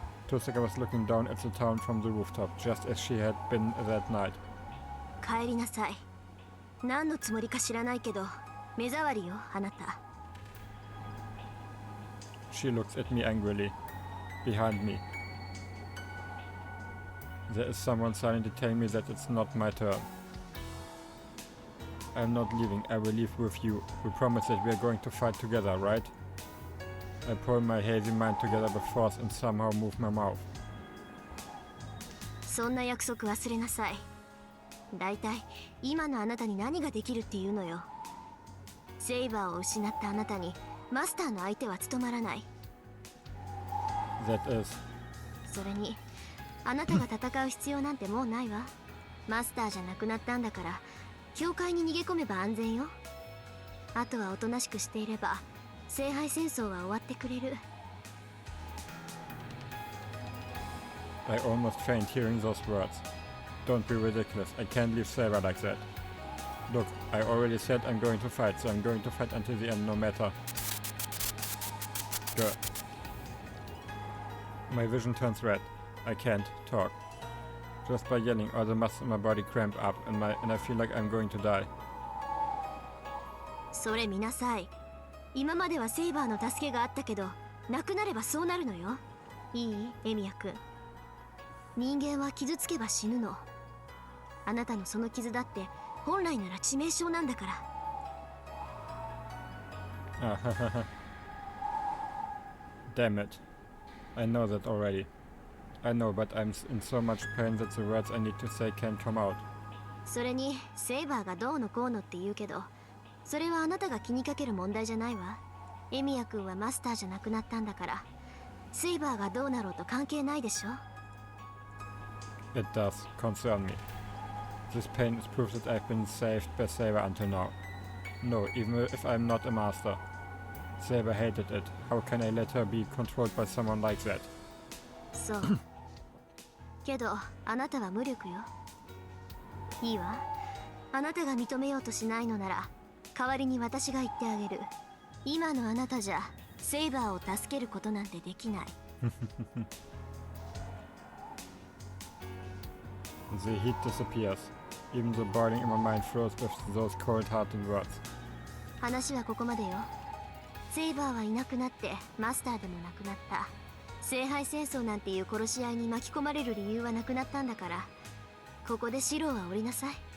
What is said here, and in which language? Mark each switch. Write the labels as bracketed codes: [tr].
[en] Tosaka was looking down at the town from the rooftop, just as she had been that night. [ja] 帰りなさい。何のつもりか知らないけど、目障りよ、あなた。 [en] She looks at me angrily. Behind me. There is someone silently telling me that it's not my turn. I'm not leaving, I will leave with you. We promise that we are going to fight together, right? I pull my hazy mind together with force and somehow move my mouth. [ja] そんな約束忘れなさい。だいたい今のあなたに何ができるっていうのよ。セイバーを失ったあなたにマスターの相手は務まらない。 [en] That is. [ja] それにあなたが戦う必要なんてもうないわ。マスターじゃなくなったんだから教会に逃げ込めば安全よ。あとはおとなしくしていれば聖杯戦争は終わってくれる。 [en] I almost faint hearing those words. Don't be ridiculous, I can't leave Sarah like that. Look, I already said I'm going to fight, so I'm going to fight until the end no matter. Good. My vision turns red. I can't talk. Just by yelling, all the muscles in my body cramp up and I feel like I'm going to die. [ja] それ見なさい。今まではセイバーの助けがあったけど、なくなればそうなるのよ。いい？エミヤ君。人間は傷つけば死ぬの。あなたのその傷だって本来なら致命傷なんだから。 [en] Damn it. I know that already. I know, but I'm in so much pain that the words I need to say can't come out. [ja] それにセイバーがどうのこうのって言うけど、それはあなたが気にかける問題じゃないわ。エミヤ君はマスターじゃなくなったんだから、セイバーがどうなろうと関係ないでしょ。 [en] It does concern me. This pain is proof that I've been saved by Saber until now. No, even if I'm not a master. Saber hated it. How can I let her be controlled by someone like that? [ja] そう。けどあなたは無力よ。いいわ。あなたが認めようとしないのなら代わりに私が言ってあげる。今のあなたじゃセイバーを助けることなんてできない。 [en] The heat disappears. Even the boiling in my mind flows with those cold-hearted words. [ja] 話はここまでよ。セイバーはいなくなってマスターでもなくなった。聖杯戦争なんていう殺し合いに巻き込まれる理由はなくなったんだから、ここで白は降りなさい。